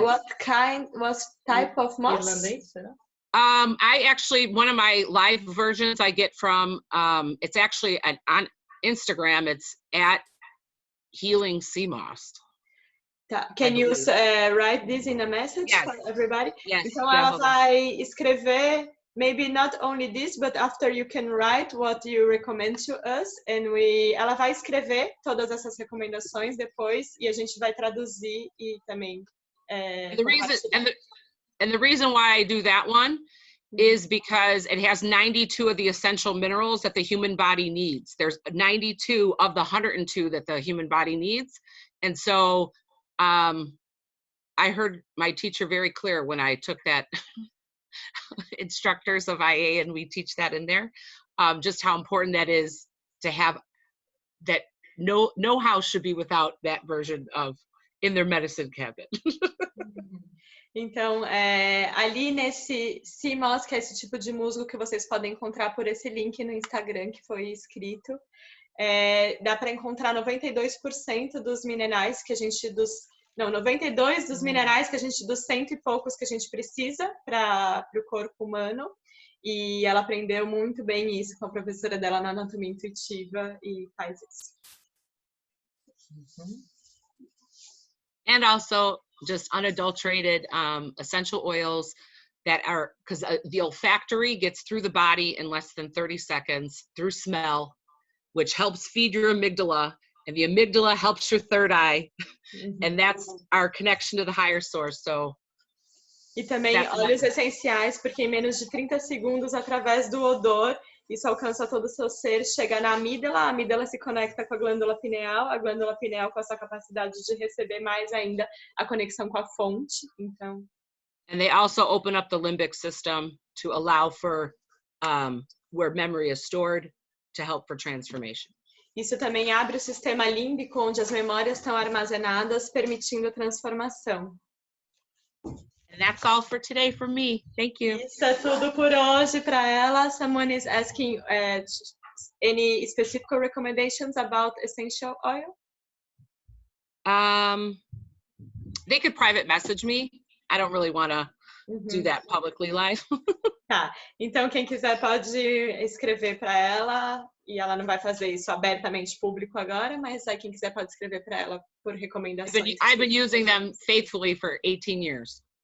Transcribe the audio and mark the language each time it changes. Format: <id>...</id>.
<en>What type of moss? I actually, one of my live versions I get from, it's actually on Instagram, it's at Healing Sea Moss. Can you write this in a message for everybody? Yes.</en> <pt>Então ela vai escrever,</pt> <en>maybe not only this, but after you can write what you recommend to us, and</en> <pt>ela vai escrever todas essas recomendações depois e a gente vai traduzir e também.</pt> <en>The reason why I do that one is because it has 92 of the essential minerals that the human body needs. There's 92 of the 102 that the human body needs, and so. I heard my teacher very clear when I took that instructors of IA, and we teach that in there, just how important that is to have that. No house should be without that version of in their medicine cabinet.</en> <pt>Então, ali nesse sea moss, que é esse tipo de musgo que vocês podem encontrar por esse link no Instagram que foi escrito, dá para encontrar 92% dos minerais que a gente 92 dos minerais que a gente, dos 100 e poucos que a gente precisa para o corpo humano. E ela aprendeu muito bem isso com a professora dela na Anatomia Intuitiva e faz isso.</pt> <en>And also just unadulterated essential oils that are, because the olfactory gets through the body in less than 30 seconds through smell, which helps feed your amygdala, and the amygdala helps your third eye, and that's our connection to the higher source. So,</en> <pt>e também óleos essenciais, porque em menos de 30 segundos, através do odor, Isso alcança todo o seu ser, chega na amígdala, a amígdala se conecta com a glândula pineal com a sua capacidade de receber mais ainda a conexão com a fonte. Então,</pt> <en>And they also open up the limbic system to allow for where memory is stored to help for transformation.</en> <pt>isso também abre o sistema límbico, onde as memórias estão armazenadas, permitindo a transformação.</pt> <en>And that's all for today for me. Thank you.</en> <pt>Isso é tudo por hoje para ela.</pt> <en>Someone is asking any specific recommendations about essential oil? They could private message me. I don't really want to do that publicly live.</en> <pt>Tá, então quem quiser pode escrever para ela, e ela não vai fazer isso abertamente público agora, mas aí quem quiser pode escrever para ela por recomendações.</pt> <en>I've been using them faithfully for 18 years.</en>